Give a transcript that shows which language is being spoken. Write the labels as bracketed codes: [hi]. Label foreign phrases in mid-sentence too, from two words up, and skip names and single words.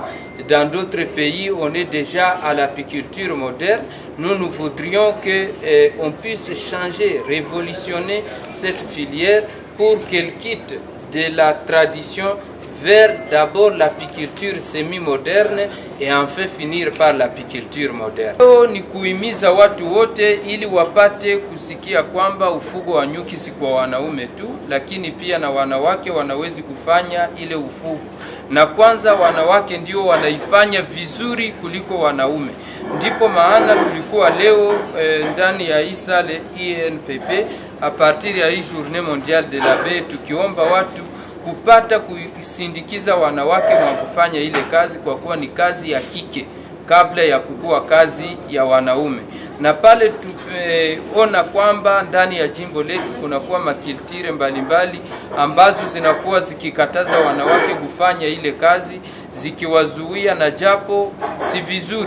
[fr] Dans d'autres pays, on est déjà à l'apiculture moderne. Nous voudrions qu'on puisse changer, révolutionner cette filière pour qu'elle quitte de la tradition vers d'abord l'apiculture semi-moderne et enfin finir par l'apiculture moderne. [sw] Ni kuhimiza watu wote ili wapate kusikia kwamba ufugo wa nyuki si kwa wanaume tu, lakini pia na wanawake wanawezi kufanya ile ufugo. Na kwanza wanawake ndio wanaifanya vizuri kuliko wanaume. Ndipo maana tulikuwa leo ndani ya isale INPP [fr] a partir [sw] ya hii Journée mondiale de l'abeille tukiomba watu kupata kusindikiza wanawake wa kufanya ile kazi, kwa kuwa ni kazi ya kike kabla ya kukua kazi ya wanaume. na pale tumeona kwamba ndani ya jimbo letu kunakuwa makiltire mbalimbali ambazo zinakuwa zikikataza wanawake kufanya ile kazi, zikiwazuia, na japo si vizuri.